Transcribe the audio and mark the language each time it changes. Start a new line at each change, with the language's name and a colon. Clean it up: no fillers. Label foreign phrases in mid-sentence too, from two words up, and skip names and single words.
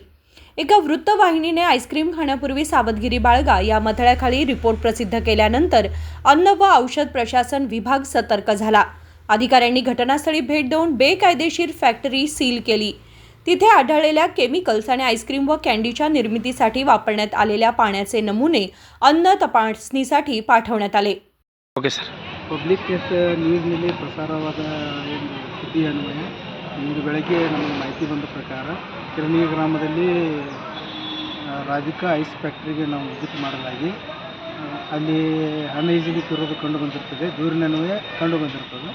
Marathi: एका वृत्तवाहिनीने आईस्क्रीम खाण्यापूर्वी सावधगिरी बाळगा या मथळ्याखाली रिपोर्ट प्रसिद्ध केल्यानंतर अन्न व औषध प्रशासन विभाग सतर्क झाला। अधिकाऱ्यांनी घटनास्थळी भेट देऊन बेकायदेशीर फॅक्टरी सील केली। तिथे आढळलेल्या केमिकल्स आणि आईस्क्रीम व कॅन्डीच्या निर्मितीसाठी वापरण्यात आलेल्या पाण्याचे नमुने अन्न तपासणीसाठी पाठवण्यात आले।
Kannada: ಓಕೆ ಸರ್, ಪಬ್ಲಿಕ್ ನ್ಯೂಸ್ನಲ್ಲಿ ಪ್ರಸಾರವಾದ ಒಂದು ಸುದ್ದಿ ಅನ್ವಯ ಇಂದು ಬೆಳಗ್ಗೆ ನಮಗೆ ಮಾಹಿತಿ ಬಂದ ಪ್ರಕಾರ ಕಿರಣಿ ಗ್ರಾಮದಲ್ಲಿ ರಾಧಿಕಾ ಐಸ್ ಫ್ಯಾಕ್ಟ್ರಿಗೆ ನಾವು ವಿಸಿಟ್ ಮಾಡಲಾಗಿ ಅಲ್ಲಿ ಅನ್ಹೈಜಿನಿಕ್ ಇರೋದು ಕಂಡು ಬಂದಿರ್ತದೆ, ದೂರಿನನ್ವಯ ಕಂಡು ಬಂದಿರ್ತದೆ।